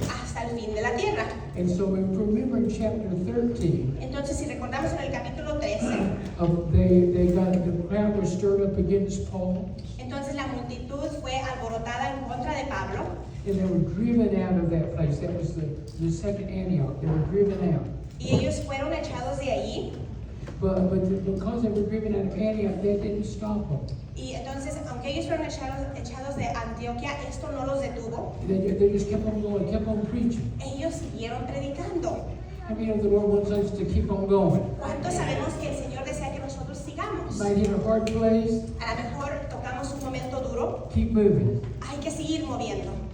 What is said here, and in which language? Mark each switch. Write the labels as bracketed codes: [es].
[es] hasta el fin de la tierra. [en] And so we remember in chapter 13, [es] Entonces, si recordamos en el capítulo 13, [en] the crowd was stirred up against Paul, [es] entonces la multitud fue alborotada en contra de Pablo [en] and they were driven out of that place. That was the second Antioch. They were driven out. [es] y ellos fueron echados de allí. [en] But because they were driven out of Antioch, that didn't stop them. [es] Y entonces, aunque ellos fueron echados de Antioquia, esto no los detuvo. [en] They just kept on going, kept on preaching. [es] Ellos siguieron predicando. [en] How many of the Lord wants us to keep on going? [es] ¿Cuántos sabemos que el Señor desea que nosotros sigamos? [en] Might hit a hard place, [es] A lo mejor tocamos un momento duro, [en] keep moving. [es] hay que seguir moviendo.